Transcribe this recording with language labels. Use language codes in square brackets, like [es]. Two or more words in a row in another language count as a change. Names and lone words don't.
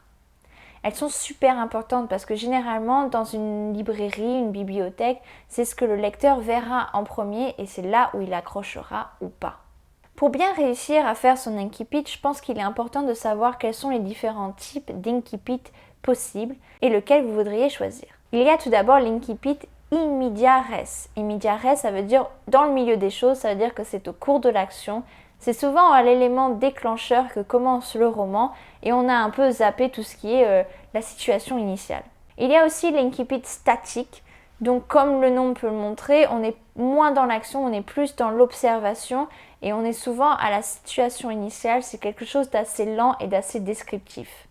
[fr] Elles sont super importantes parce que généralement dans une librairie, une bibliothèque, c'est ce que le lecteur verra en premier et c'est là où il accrochera ou pas. Pour bien réussir à faire son incipit, je pense qu'il est important de savoir quels sont les différents types d'incipit possibles et lequel vous voudriez choisir. Il y a tout d'abord l'incipit [la] in media res. In media res, [fr] ça veut dire dans le milieu des choses, ça veut dire que c'est au cours de l'action. C'est souvent à l'élément déclencheur que commence le roman et on a un peu zappé tout ce qui est la situation initiale. Il y a aussi l'incipit statique. Donc comme le nom peut le montrer, on est moins dans l'action, on est plus dans l'observation et on est souvent à la situation initiale, c'est quelque chose d'assez lent et d'assez descriptif.